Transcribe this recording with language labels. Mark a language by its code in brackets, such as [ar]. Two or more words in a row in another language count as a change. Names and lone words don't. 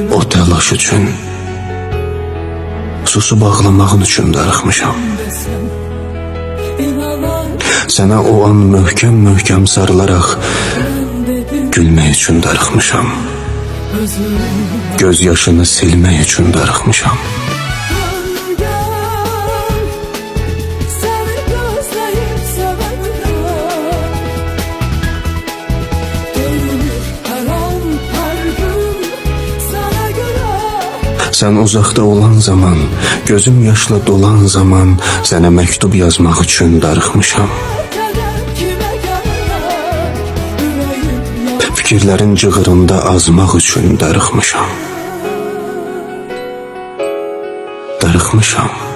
[az] o təlaş üçün, susub ağlamağın üçün darıxmışam. [tr] desem inanar. [az] Sənə o an möhkəm-möhkəm sarılaraq [tr] Ben dedim [az] gülmək üçün darıxmışam. özüm. Göz yaşını silmək üçün darıxmışam. [tr] Gel, seni gözleyip sevenler. Dönür her an her gün sana göre. [az] Sən uzaqda olan zaman, gözüm yaşla dolan zaman sənə məktub yazmaq üçün darıxmışam. [tr] Keder kime gelir, yüreğim yanar. [az] Fikirlərin cığırında azmaq üçün darıxmışam. Darıxmışam.